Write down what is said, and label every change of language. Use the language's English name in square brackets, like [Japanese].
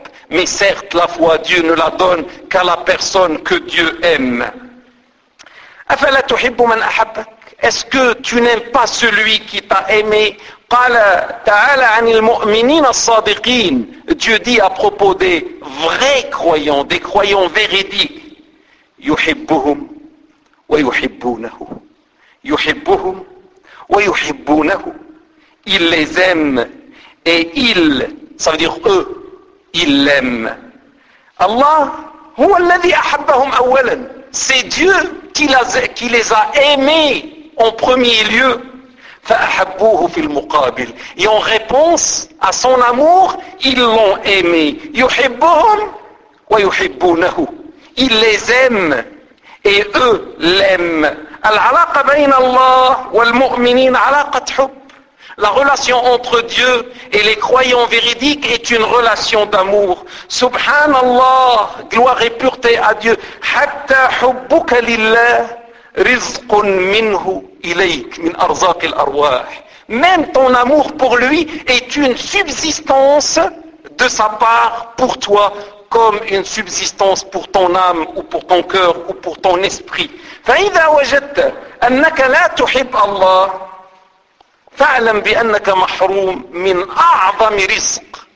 [French] Mais certes, la foi, Dieu ne la donne qu'à la personne que Dieu aime. Est-ce que tu n'aimes pas celui qui t'a aimé? [Arabic] قال تعالى عن المؤمنين الصادقين. [French] Dieu dit à propos des vrais croyants, des croyants véridiques. [Arabic] يحبهم ويحبونه. يحبهم ويحبونه. [French] Ils les aiment et ils, ça veut dire eux, ils l'aiment. [Arabic] Allah, هو الذي أحبهم أولا. [French] C'est Dieu qui les a aimés en premier lieu. [Arabic] فأحبوه في المقابل. [French] Et en réponse à son amour, ils l'ont aimé. [Arabic] يحبهم ويحبونه. [French] Ils les aiment et eux l'aiment. [Arabic] العلاقة بين الله والمؤمنين علاقة حب. [French] La relation entre Dieu et les croyants véridiques est une relation d'amour. Subhanallah, gloire et pureté à Dieu. [Arabic] حتى حبك لله رزق منه إليك من أرزاق الأرواح. [French] Même ton amour pour lui est une subsistance de sa part pour toi, comme une subsistance pour ton âme ou pour ton cœur ou pour ton esprit. [Arabic] فَإِذَا وَجَدْتَ أَنَّكَ لَا تُحِبْ اللَّهِ فَعْلَمْ بِأَنَّكَ مَحْرُومْ مِنْ أَعْظَمِ رِزْقٍ.